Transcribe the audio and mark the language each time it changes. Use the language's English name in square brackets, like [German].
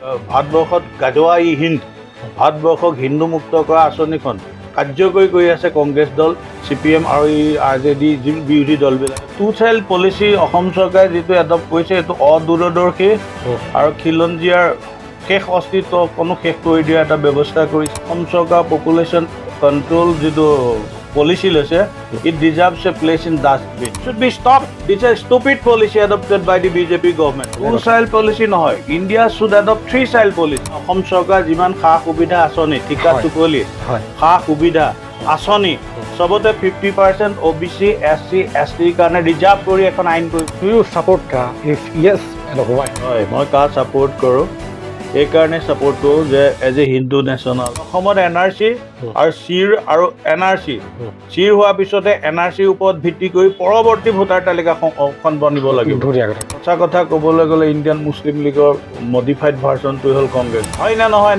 [Assamese] ভাৰতবৰ্ষত গাজোৱা ই হিন্দ, ভাৰতবৰ্ষক হিন্দু মুক্ত কৰা আঁচনিখন কাৰ্যকৰী কৰি আছে কংগ্ৰেছ দল, CPM আৰু RJD যি বিৰোধী দলবিলাক। টু চাইল্ড পলিচি অসম চৰকাৰে যিটো এডপ্ট কৰিছে এইটো অদূৰদৰ্শী আৰু খিলঞ্জীয়াৰ শেষ অস্তিত্বকনো শেষ কৰি দিয়া এটা ব্যৱস্থা কৰিছে। অসম চৰকাৰ পপুলেশ্যন কণ্ট্ৰল যিটো policy লৈছে, [English] it deserves a place in dustbin. Should be stopped. It's a stupid policy adopted by the BJP government. Two-child policy [Assamese] নহয়. [English] India should adopt three-child policy. [Assamese] Assam চৰকাৰ যিমান সা সুবিধা আঁচনি, ঠিকা টুকলি, সা সুবিধা আঁচনি চবতে 50% OBC, SC, ST কাৰণে ৰিজাৰ্ভ কৰি এখন আইন কৰি। [English] Do you support if yes and why? [Assamese] হয়, মই কা ছাপোৰ্ট কৰোঁ। এইকাৰণে ছাপোৰ্ট কৰোঁ যে এজ এ হিন্দু নেশ্যনেল অসমত NRC আৰু চিৰ আৰু NRC চিৰ হোৱাৰ পিছতে NRCৰ ওপৰত ভিত্তি কৰি পৰৱৰ্তী ভোটাৰ তালিকাখন বনিব লাগিব। সঁচা কথা ক'বলৈ গ'লে ইণ্ডিয়ান মুছলিম লীগৰ মডিফাইড ভাৰ্চনটো হ'ল কংগ্ৰেছ। হয় নে নহয়?